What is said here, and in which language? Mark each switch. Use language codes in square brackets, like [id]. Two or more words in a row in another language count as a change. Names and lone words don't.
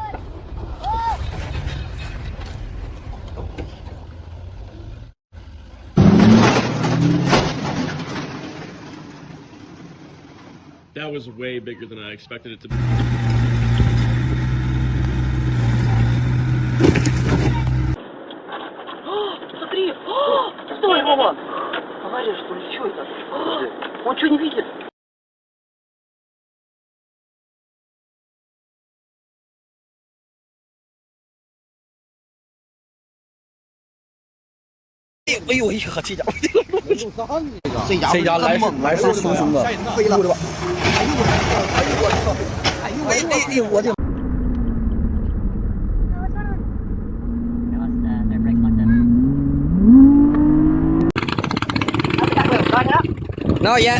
[en] That was way bigger than I expected it to be. [ru] Смотри! Стой, Вова! Авария, что ли? Что это? Он что, не видит? [zh] 哎呦，一呵，这家伙，这家来势汹汹的，飞了吧？哎呦我操！哎呦我操！哎呦哎呦我的！ [en] Not yet.